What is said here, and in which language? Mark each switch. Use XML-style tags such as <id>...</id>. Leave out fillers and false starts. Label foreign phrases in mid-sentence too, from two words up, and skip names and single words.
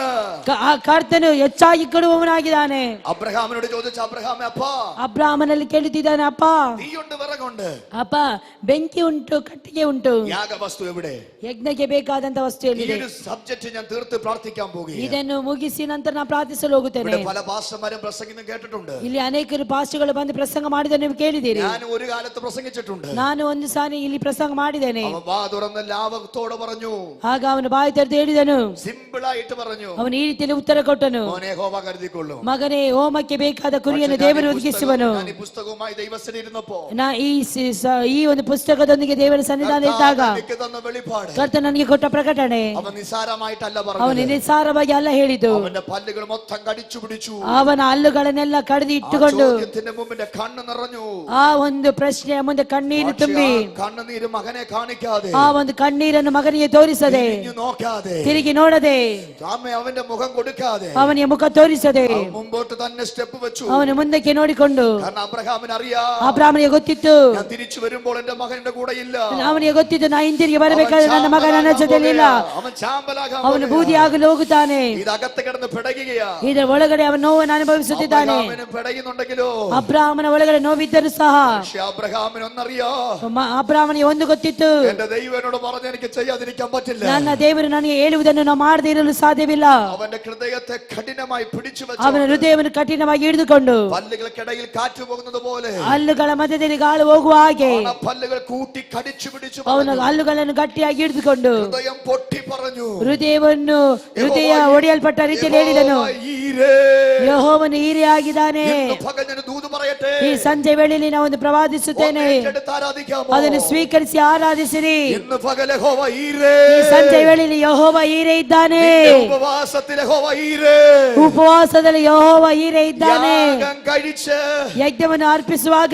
<kn>ಆ ಕರ್ತನು ಹೆಚ್ಚಾಗಿ ಕೊಡುವವನಾಗಿದ್ದಾನೆ.</kn> <ml>അബ്രഹാമിനോട് ചോദിച്ച അബ്രഹാമേ, അപ്പാ,</ml> <kn>ಅಬ್ರಹಾಮನಲ್ಲಿ ಕೇಳುತ್ತಿದ್ದಾನೆ, ಅಪ್ಪ,</kn> <ml>തീയുണ്ട്, വിറകുണ്ട്,</ml> <kn>ಅಪ್ಪ ಬೆಂಕಿ ಉಂಟು, ಕಟ್ಟಿಗೆ ಉಂಟು,</kn> <ml>യാഗവസ്തു എവിടെ?</ml> <kn>ಯಜ್ಞಕ್ಕೆ ಬೇಕಾದಂತ ವಸ್ತು</kn> <ml>ഈ</ml> <kn>ಎಲ್ಲಿದೆ?</kn> <ml>ഒരു സബ്ജക്റ്റ് ഞാൻ തീർത്ത് പ്രാർത്ഥിക്കാൻ പോകുകയാണ്.</ml> <kn>ಇದನ್ನು ಮುಗಿಸಿ ನಂತರ ನಾನು ಪ್ರಾರ್ಥಿಸಲು ಹೋಗುತ್ತೇನೆ.</kn> <ml>ഇവിടെ പല പാസ്റ്റർമാരും പ്രസംഗിക്കുന്നത് കേട്ടിട്ടുണ്ട്.</ml> <kn>ಇಲ್ಲಿ ಅನೇಕರು ಪಾಸ್ಟರ್ಗಳು ಬಂದು ಪ್ರಸಂಗ ಮಾಡಿದ ನೀವು ಕೇಳಿದ್ದೀರಿ.</kn> <ml>ഞാൻ ഒരു കാലത്ത് പ്രസംഗിച്ചിട്ടുണ്ട്.</ml> <kn>ನಾನು ಒಂದು ಸಾರಿ ಇಲ್ಲಿ ಪ್ರಸಂಗ ಮಾಡಿದ್ದೇನೆ.</kn> <ml>അവൻ വാ തുറന്ന് ലാവത്തോടെ പറഞ്ഞു,</ml> <kn>ಆಗ ಅವನು ಬಾಯಿ ತೆರೆದು ಹೇಳಿದನು,</kn> <ml>സിമ്പിൾ ആയിട്ട് പറഞ്ഞു,</ml> <kn>ಅವನು ಈ ರೀತಿಯಲ್ಲಿ ಉತ್ತರ ಕೊಟ್ಟನು,</kn> <ml>മോനെ യഹോവ കരുതിക്കൊള്ളു,</ml> <kn>ಮಗನೇ ಹೋಮಕ್ಕೆ ಬೇಕಾದ ಕುರಿಯನ್ನು ದೇವರು ಒದಗಿಸುವನು.</kn> <ml>ഞാൻ ഈ പുസ്തകവുമായി ദൈവസന്നിധിയിൽ ഇരുന്നപ്പോൾ,</ml> <kn>ಈ ಒಂದು ಪುಸ್ತಕದೊಂದಿಗೆ ದೇವರ ಸನ್ನಿಧಾನ ಇದ್ದಾಗ</kn> <ml>എനിക്ക് തന്ന വെളിപ്പാട്,</ml> <kn>ಕರ್ತನು ನನಗೆ ಕೊಟ್ಟ ಪ್ರಕಟಣೆ,</kn> <ml>അവൻ നിസാരമായിട്ടല്ല</ml> <kn>ಅವನು</kn> <ml>പറഞ്ഞത്.</ml> <kn>ನಿಸ್ಸಾರವಾಗಿ ಅಲ್ಲ ಹೇಳಿದ್ದು.</kn> <ml>അവന്റെ പല്ലുകൾ മൊത്തം കടിച്ചു പിടിച്ചു,</ml> <kn>ಅವನ ಹಲ್ಲುಗಳನ್ನೆಲ್ಲ ಕಡಿದು ಇಟ್ಟುಕೊಂಡು</kn> <ml>ചോദ്യത്തിന്റെ മുമ്പിന്റെ കണ്ണ് നിറഞ്ഞു.</ml> <kn>ಆ ಒಂದು ಪ್ರಶ್ನೆಯ ಮುಂದೆ ಕಣ್ಣೀರು ತುಂಬಿ,</kn> <ml>കണ്ണുനീര് മകനെ കാണിക്കാതെ,</ml> <kn>ಆ ಒಂದು ಕಣ್ಣೀರನ್ನು ಮಗನಿಗೆ ತೋರಿಸದೆ,</kn> <ml>നോക്കാതെ,</ml> <kn>ತಿರುಗಿ ನೋಡದೆ,</kn> <ml>അവന്റെ മുഖം കൊടുക്കാതെ,</ml> <kn>ಅವನಿಗೆ ಮುಖ ತೋರಿಸದೆ</kn> <ml>മുമ്പോട്ട് തന്നെ സ്റ്റെപ്പ് വെച്ചു.</ml> <kn>ಅವನು ಮುಂದಕ್ಕೆ ನೋಡಿಕೊಂಡು,</kn> <ml>കാരണം അബ്രഹാമിന് അറിയാം,</ml> <kn>ಅಬ್ರಹಾಮನಿಗೆ ಗೊತ್ತಿತ್ತು,</kn> <ml>ഞാൻ തിരിച്ചു വരുമ്പോൾ എന്റെ മകൻ എന്റെ കൂടെ ಇല്ല.</ml> <kn>ಅವನಿಗೆ ಗೊತ್ತಿತ್ತು, ನಾ ಹಿಂದಿರುಗಿ ಬರಬೇಕಾದ್ರೆ ನನ್ನ ಮಗ ನನ್ನ ಜೊತೆಲಿಲ್ಲ,</kn> <ml>അവൻ ചാമ്പലാകാൻ</ml> <kn>ಅವನು ಬೂದಿಯಾಗಲು ಹೋಗುತ್ತಾನೆ.</kn> <ml>ഇതകത്ത് കിടന്ന് പിടയുകയാ.</ml> <kn>ಇದರ ಒಳಗಡೆ ಅವನು ನೋವನ್ನು ಅನುಭವಿಸುತ್ತಿದ್ದಾನೆ.</kn> <ml>പിടയുന്നുണ്ടെങ്കിലോ,</ml> <kn>ಅಬ್ರಹಾಮನ ಒಳಗಡೆ ನೋವಿದ್ದರೂ ಸಹ</kn> <ml>പക്ഷെ അബ്രഹാമിന് ഒന്നറിയാ,</ml> <kn>ಅಬ್ರಹಾಮನಿಗೆ ಒಂದು ಗೊತ್ತಿತ್ತು,</kn> <ml>എന്റെ ദൈവം എന്നോട് പറഞ്ഞ എനിക്ക് ചെയ്യാതിരിക്കാൻ പറ്റില്ല.</ml> <kn>ನನ್ನ ದೇವರು ನನಗೆ ಹೇಳುವುದನ್ನು ನಾವು ಮಾಡದೇ ಇರಲು ಸಾಧ್ಯವಿಲ್ಲ.</kn> <ml>അവന്റെ ഹൃദയത്തെ കഠിനമായി പിടിച്ചു വെച്ചു,</ml> <kn>ಅವನ ಹೃದಯವನ್ನು ಕಠಿಣವಾಗಿ ಹಿಡಿದುಕೊಂಡು,</kn> <ml>പല്ലുകൾക്കിടയിൽ കാറ്റ് പോകുന്നത് പോലെ,</ml> <kn>ಹಲ್ಲುಗಳ ಮಧ್ಯದಲ್ಲಿ ಗಾಳಿ ಹೋಗುವ ಹಾಗೆ,</kn> <ml>പല്ലുകൾ കൂട്ടി കൂട്ടി കടിച്ചു പിടിച്ചു</ml> <kn>ಅವನ ಹಲ್ಲುಗಳನ್ನು ಗಟ್ಟಿಯಾಗಿ ಹಿಡಿದುಕೊಂಡು</kn> <ml>ഹൃദയം പൊട്ടി പറഞ്ഞു.</ml> <kn>ಹೃದಯ ಒಡೆಯಲ್ಪಟ್ಟ ರೀತಿಯಲ್ಲಿ ಹೇಳಿದನು, ಯೆಹೋವನು ಈರೆ ಆಗಿದ್ದಾನೆ.</kn> <ml>പകലിന് ദൂത് പറയട്ടെ,</ml> <kn>ಈ ಸಂಜೆ ವೇಳೆಯಲ್ಲಿ ನಾವು ಒಂದು ಪ್ರವಾದಿಸುತ್ತೇನೆ, ಅದನ್ನು ಸ್ವೀಕರಿಸಿ ಆರಾಧಿಸಿರಿ.</kn> <ml>ഇന്ന് പകൽ യഹോവ ഈരെ,</ml> <kn>ಈ ಸಂಜೆ ವೇಳೆಯಲ್ಲಿ ಯೆಹೋವ ಈರೆ ಇದ್ದಾನೆ.</kn> <ml>ഉപവാസത്തിൽ യഹോവ ഈരെ,</ml> <kn>ಉಪವಾಸದಲ್ಲಿ ಯೆಹೋವ ಈರೆ ಇದ್ದಾನೆ.</kn> <ml>യാഗം കഴിച്ച്</ml> <kn>ಯಜ್ಞವನ್ನು ಅರ್ಪಿಸುವಾಗ,</kn>